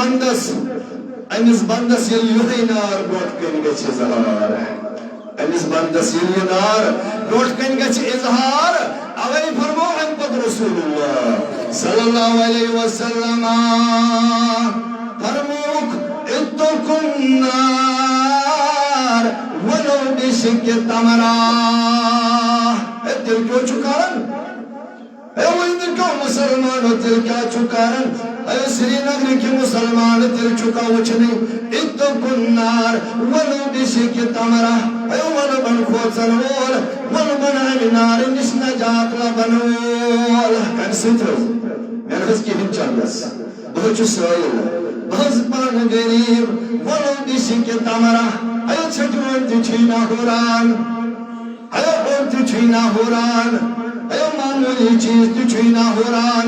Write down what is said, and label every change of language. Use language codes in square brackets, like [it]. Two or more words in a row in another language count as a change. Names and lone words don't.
[ks] بندس ییٚلہِ یِہوٚے نار برٛونٛٹھ کَنہِ گژھِ اِظہار أمِس بندس ییٚلہِ یہِ نار برٛونٛٹھ کَنہِ گژھِ اِظہار اوے فرمو اَمہِ پتہٕ [ar] رسول اللہ صلی اللہ علیہ وسلم [ks] فرموک [ar] اتقوا النار ولو بشق تمرہ [ks] تیل کیوں چھُ کران اے ؤنِو مسلمانو تیل کیٛاہ چھُ کران اے سری نگرٕکۍ مسلمان تیل چھُکا وٕچھنٕے [ar] اتقوا النار ولو بشق تمرہ [ks] اے وَلہٕ بن کھوژن وول وَلہٕ بن اَمہِ نارٕ نِش نجات لبن وول کَمہِ سۭتۍ حظ مےٚ حظ کِہیٖنۍ چندس بہٕ حظ چھُس سٲیِل بہٕ حظ پانہٕ غریٖب [ar] وَلو بشق تمرہ [ks] اے ژھٹوٲرۍ تہِ چھُے نہ ہُران اے اوٚڑ تہِ چھُے نہ ہُران اے معموٗلی چیٖز تہِ چھُے نہ ہُران